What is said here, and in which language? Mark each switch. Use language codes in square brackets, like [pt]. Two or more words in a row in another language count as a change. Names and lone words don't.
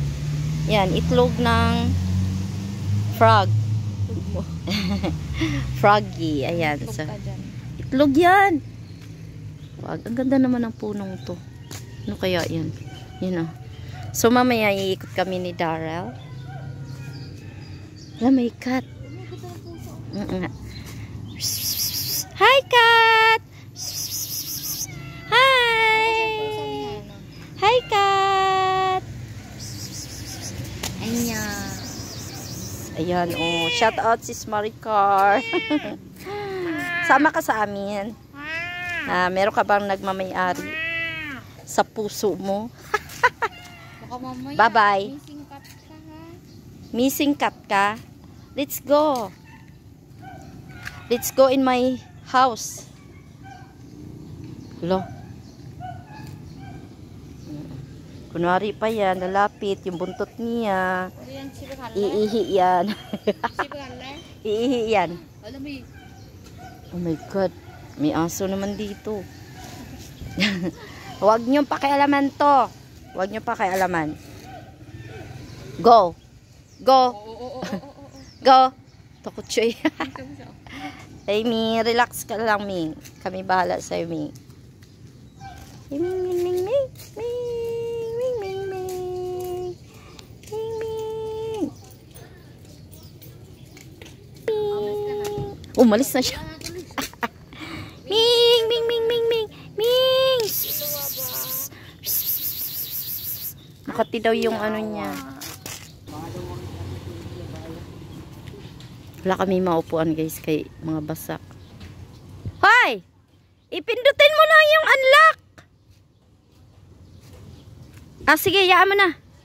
[tl] Yan, itlog ng frog. Froggy, ayan. So, itlog yan. Wag, ang ganda naman ng punong to. Ano kaya yan? Yan ah. So, mamaya iikot kami ni Daryl. Wala, may cat. [en] Hi, cat! Hi! Hi, cat! [tl] Ayan, oh. Shout out si Maricar. Sama ka sa amin. Meron ka bang nagmamayari sa puso mo? Bye-bye. [en] Missing cat [tl] ka? [en] Let's go. Let's go in my house. [tl] Lo. Kunwari pa yan, lalapit yung buntot niya. Iihi yan. Iihi yan. [en] Oh my God. [tl] May aso naman dito. Huwag niyong pakialaman to. Huwag niyong pakialaman. Go. Go. Go. Takot siya. Hey, Mi. Relax ka lang, Mi. Kami bahala sa'yo, Mi. Ming, ming, ming, ming. Ming, ming, ming, ming. Ming, ming. Umalis na siya. Ming, ming, ming, ming, ming. Ming. Makati daw yung ano niya. Wala kami maupuan guys kay mga basak. Hoy! Ipindutin mo na yung unlock! Sige, yaan mo na.